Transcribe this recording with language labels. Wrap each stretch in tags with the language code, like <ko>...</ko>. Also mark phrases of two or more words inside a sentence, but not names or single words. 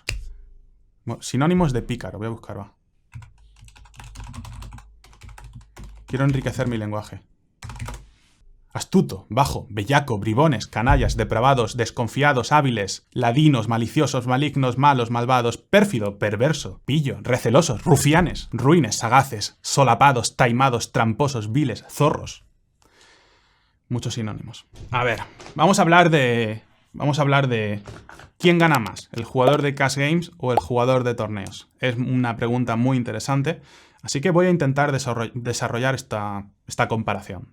<es>Sinónimos de pícaro, voy a buscar, va. Quiero enriquecer mi lenguaje. Astuto, bajo, bellaco, bribones, canallas, depravados, desconfiados, hábiles, ladinos, maliciosos, malignos, malos, malvados, pérfido, perverso, pillo, recelosos, rufianes, ruines, sagaces, solapados, taimados, tramposos, viles, zorros. Muchos sinónimos. A ver, vamos a hablar de quién gana más, el jugador de</es> <en>Cash Games</en> <es>o el jugador de torneos. Es una pregunta muy interesante, así que voy a intentar desarrollar esta comparación.</es>